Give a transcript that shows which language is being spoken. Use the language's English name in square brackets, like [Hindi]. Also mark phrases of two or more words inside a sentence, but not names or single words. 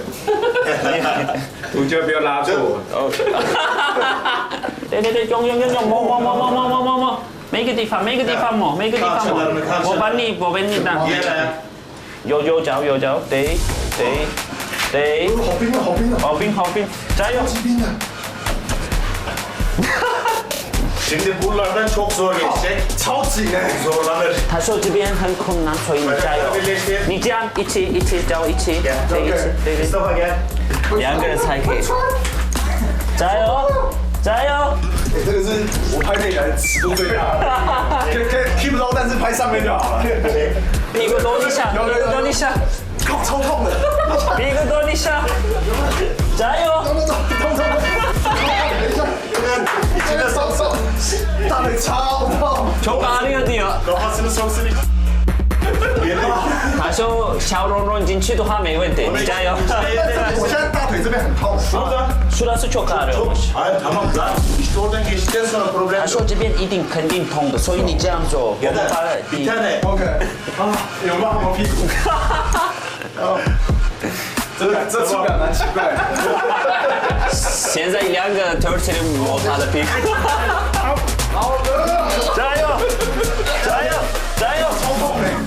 [Chinese] 图就不要拉住我。对，用，摸，每个地方摸，我帮你拿。右脚，对。好冰，加油。 [Turkish] Şimdi buralardan çok zor geçecek. [Chinese] 超紧哎， [Turkish] Zorlanır. [Chinese] 他说这边很困难，所以你加油。你这样一起，脚一起，对。 [Turkish] Mustafa gel. [Chinese] 两个人才可以。加油！这个是我拍背来尺度最大的，可以 keep 不到，但是拍上面就好了。屁股多一下，靠，超痛的。屁股多一下，加油！痛！等一下， [Turkish] içine sok， [Chinese] 大腿超痛。 [Turkish] çok ağrıyor diyor. Kafasını soksun. [Chinese] 他说小蓉蓉进去的话没问题，你加油。我现在大腿这边很痛。 [Turkish] Şurası çok ağrıyormuş. Hayır tamam lan. İşte oradan geçtikten sonra problem [Chinese] 他说这边肯定痛的，所以你这样做。 [Turkish] Ya da bir tane. [Chinese] OK。有吗？我屁股。这次感蛮奇怪。现在两个腿去摸他的屁股。好的。加油！超痛的。